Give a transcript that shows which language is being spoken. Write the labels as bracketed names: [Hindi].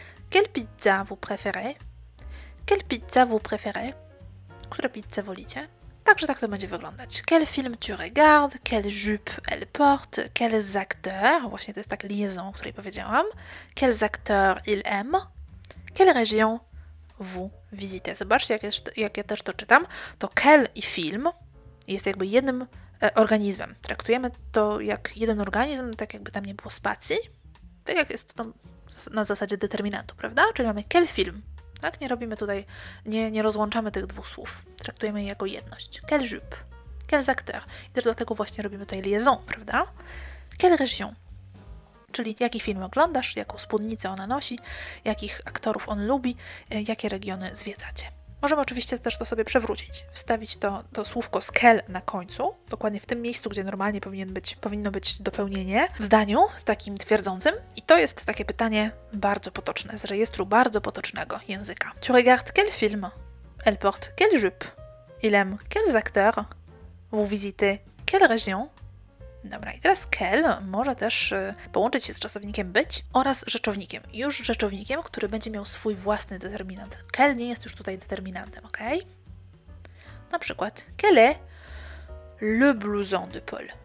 [French] Quelle pizza vous préférez? Quelle pizza vous préférez? [Polish] Które pizze wolicie? Także tak to będzie wyglądać. [French] Quel film tu regardes? Quelle jupe elle porte? Quels acteurs? [Polish] Właśnie to jest tak liaison, o której powiedziałam. [French] Quels acteurs il aime? Quelle région vous visitez? [Polish] Zobaczcie, jak ja też to czytam. To quel i film jest jakby jednym organizmem. Traktujemy to jak jeden organizm, tak jakby tam nie było spacji. Tak jak jest to na zasadzie determinantu, prawda? Czyli mamy [French] quel film. [Polish] Tak? Nie robimy tutaj, nie rozłączamy tych dwóch słów. Traktujemy je jako jedność. [French] Quelle jupe? Quels acteurs? [Polish] I też dlatego właśnie robimy tutaj liaison, prawda? [French] Quelle région? [Polish] Czyli jaki film oglądasz, jaką spódnicę ona nosi, jakich aktorów on lubi, jakie regiony zwiedzacie. Możemy oczywiście też to sobie przewrócić, wstawić to słówko z quel na końcu, dokładnie w tym miejscu, gdzie normalnie powinno być dopełnienie w zdaniu takim twierdzącym. I to jest takie pytanie bardzo potoczne, z rejestru bardzo potocznego języka. [French] Tu regardes quel film? Elle porte quelle jupe? Il aime quels acteurs? Vous visitez quelle région? [Polish] Dobra, i teraz quel może też połączyć się z czasownikiem być oraz rzeczownikiem. Już rzeczownikiem, który będzie miał swój własny determinant. Quel nie jest już tutaj determinantem, ok? Na przykład, [French] quel est le blouson de Paul?